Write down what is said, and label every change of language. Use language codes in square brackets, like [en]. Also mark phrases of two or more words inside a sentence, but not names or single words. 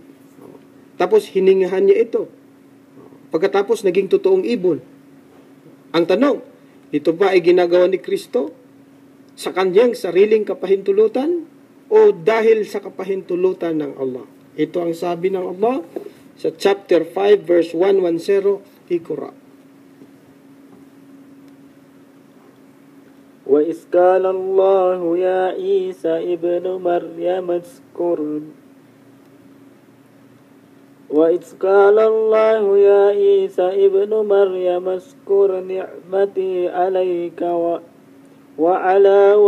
[tl] Tapos hiningahan niya ito. Pagkatapos naging totoong ibon. Ang tanong, ito ba ay ginagawa ni Kristo sa kanyang sariling kapahintulutan o dahil sa kapahintulutan ng Allah? Ito ang sabi ng Allah sa [en] chapter 5 verse 110, [tl] Iqra. [ar] وَإِذْ قَالَ اللَّهُ يَا عِيسَى ابْنُ مَرْيَمَ اذْكُرْ وَإِذْ قَالَ اللَّهُ يَا عِيسَى ابْنُ مَرْيَمَ اذْكُرْ نِعْمَتِي عَلَيْكَ وَعَلَى